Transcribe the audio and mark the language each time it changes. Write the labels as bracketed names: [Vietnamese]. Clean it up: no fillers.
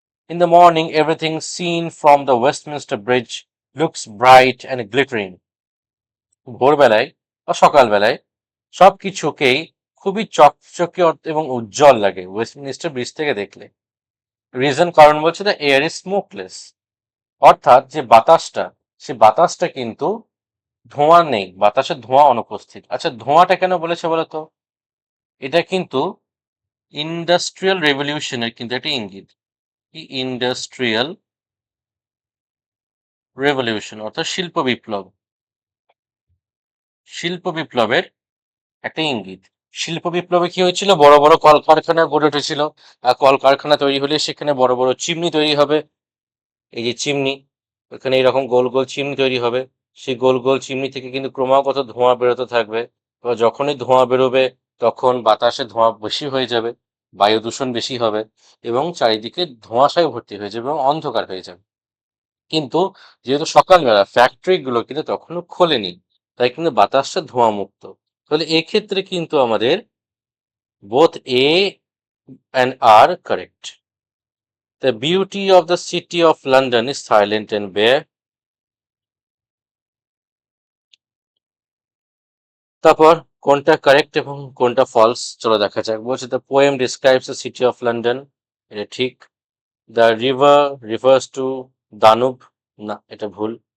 [English] In the morning, everything seen from the Westminster Bridge looks bright and glittering. [Bangla] ভোরবেলায় বা সকালবেলায় সবকিছুকেই খুবই চকচকে এবং উজ্জ্বল লাগে ওয়েস্টমিনিস্টার ব্রিজ থেকে দেখলে। রিজন কারণ বলছে [English] the air is smokeless, [Bangla] অর্থাৎ যে বাতাসটা, সে বাতাসটা কিন্তু ধোঁয়া নেই, বাতাসে ধোঁয়া অনুপস্থিত। আচ্ছা, ধোঁয়াটা কেন বলেছে বলতো? এটা কিন্তু ইন্ডাস্ট্রিয়াল রেভলিউশনের কিন্তু একটা ইঙ্গিত। ইন্ডাস্ট্রিয়াল রেভলিউশন অর্থাৎ শিল্প বিপ্লব, শিল্প বিপ্লবের একটা ইঙ্গিত। শিল্প বিপ্লবে কি হয়েছিল? বড় বড় কলকারখানা গড়ে উঠেছিল, আর কলকারখানা তৈরি হলে সেখানে বড় বড় চিমনি তৈরি হবে। এই যে চিমনি, ওখানে এরকম গোল গোল চিমনি তৈরি হবে। সেই গোল গোল চিমনি থেকে কিন্তু ক্রমাগত ধোঁয়া বেরোতে থাকবে। এবার যখনই ধোঁয়া বেরোবে তখন বাতাসে ধোঁয়া বেশি হয়ে যাবে, বায়ু দূষণ বেশি হবে, এবং চারিদিকে ধোঁয়াশায় ভর্তি হয়ে যাবে এবং অন্ধকার হয়ে যাবে। কিন্তু যেহেতু সকালবেলা, ফ্যাক্টরি গুলো কিন্তু তখনও খোলেনি, তাই কিন্তু বাতাসটা ধোঁয়া মুক্ত। তাহলে এক্ষেত্রে কিন্তু আমাদের [English] both A and R correct. The beauty of the city of London is silent and bare. [Bangla] তারপর কোনটা কারেক্ট এবং কোনটা ফলস চলো দেখা যাক। [English] বলছে the poem describes the city of London, [Bangla] এটা ঠিক। [English] the river refers to Danube, [Bangla] না এটা ভুল।